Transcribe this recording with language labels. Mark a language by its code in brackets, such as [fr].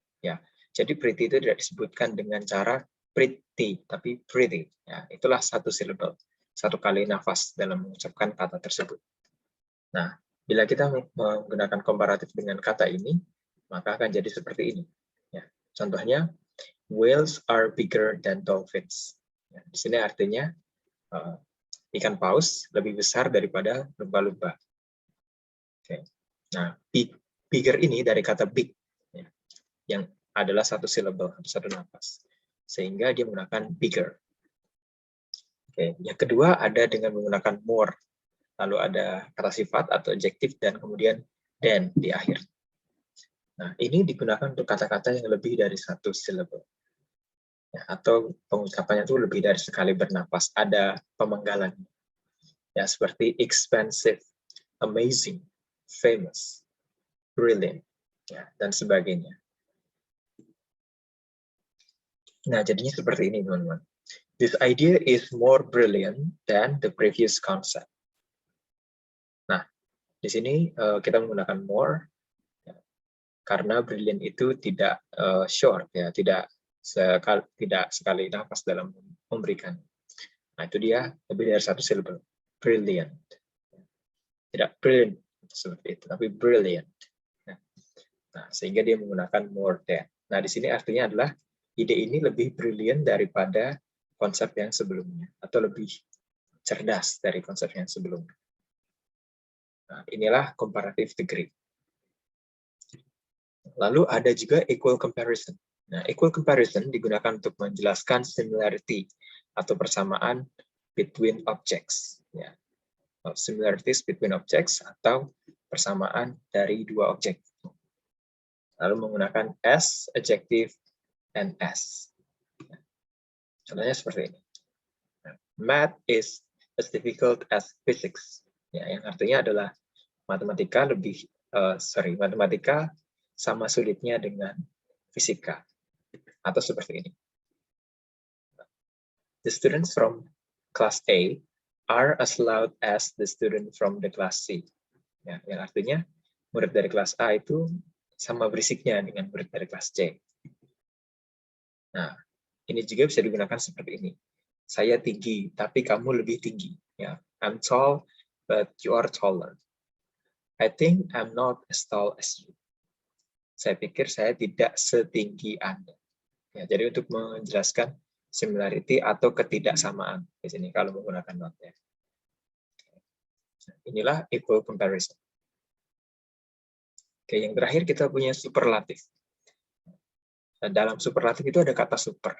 [id] Ya, jadi pretty itu tidak disebutkan dengan cara pretty, tapi pretty. Ya, itulah satu syllable, satu kali nafas dalam mengucapkan kata tersebut. Nah, bila kita menggunakan komparatif dengan kata ini, maka akan jadi seperti ini. Ya, contohnya, [en] whales are bigger than dolphins. [id] Ya, di sini artinya ikan paus lebih besar daripada lumba-lumba. Oke. Nah, bigger ini dari kata big, ya, yang adalah satu syllable, satu nafas. Sehingga dia menggunakan bigger. Oke. Yang kedua ada dengan menggunakan more. Lalu ada kata sifat atau adjektif dan kemudian then di akhir. Nah, ini digunakan untuk kata-kata yang lebih dari satu syllable. Ya, atau pengucapannya itu lebih dari sekali bernafas. Ada pemenggalan. Ya, seperti expensive, amazing, famous, brilliant, ya, dan sebagainya. Nah, jadinya seperti ini, teman-teman. [en] This idea is more brilliant than the previous concept. [id] Nah, di sini kita menggunakan more ya, karena brilliant itu tidak short, ya, tidak sekali nafas dalam memberikan. Nah, itu dia lebih dari satu syllable. Brilliant. Tidak brilliant seperti itu, tapi brilliant. Nah, sehingga dia menggunakan more than. Nah, di sini artinya adalah ide ini lebih brilliant daripada konsep yang sebelumnya, atau lebih cerdas dari konsep yang sebelumnya. Nah, inilah comparative degree. Lalu ada juga equal comparison. Nah, equal comparison digunakan untuk menjelaskan similarity atau persamaan [en] between objects. [id] Ya. [en] Similarities between objects [id] atau persamaan dari dua objek. Lalu menggunakan as, adjective, and as. Contohnya seperti ini. [en] Math is as difficult as physics. [id] Ya, yang artinya adalah matematika matematika sama sulitnya dengan fisika. Atau seperti ini. [en] The students from class A are as loud as the student from the class C. [id] Ya, yang artinya murid dari kelas A itu sama berisiknya dengan murid dari kelas C. Nah, ini juga bisa digunakan seperti ini. Saya tinggi, tapi kamu lebih tinggi. [en] Ya, I'm tall, but you are taller. I think I'm not as tall as you. [id] Saya pikir saya tidak setinggi Anda. Ya, jadi untuk menjelaskan similarity atau ketidaksamaan di sini kalau menggunakan not. Ya. Inilah equal comparison. Oke, yang terakhir kita punya superlatif. Nah, dalam superlatif itu ada kata super.